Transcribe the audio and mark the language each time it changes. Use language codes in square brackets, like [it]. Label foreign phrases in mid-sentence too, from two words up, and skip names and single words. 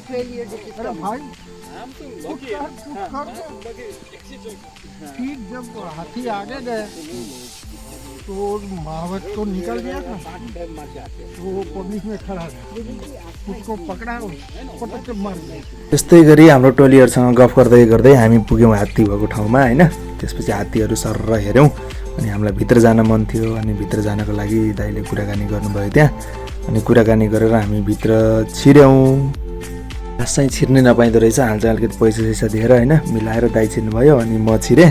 [hi] अरे भाई फिर जब हाथी आगे गए तो महावत तो निकल गया था, तो वो पब्लिक में खड़ा था, उसको पकड़ा पटक के मार दिया। [ne] त्यस्तै गरी हाम्रो टोलीहरूसँग गफ गर्दै हामी पुग्यौँ हात्ती भएको ठाउँमा होइन। त्यसपछि हात्तीहरू सरर हेऱ्यौँ अनि हामीलाई भित्र जान मन थियो। अनि भित्र जानको लागि दाइले कुराकानी गर्नुभयो त्यहाँ। अनि कुराकानी गरेर हामी भित्र छिर्यौँ। घाँस चाहिँ छिर्नै नपाइँदो रहेछ। हाल चाहिँ अलिकति पैसा सैसा दिएर होइन मिलाएर दाइ छिर्नु भयो अनि म छिरेँ।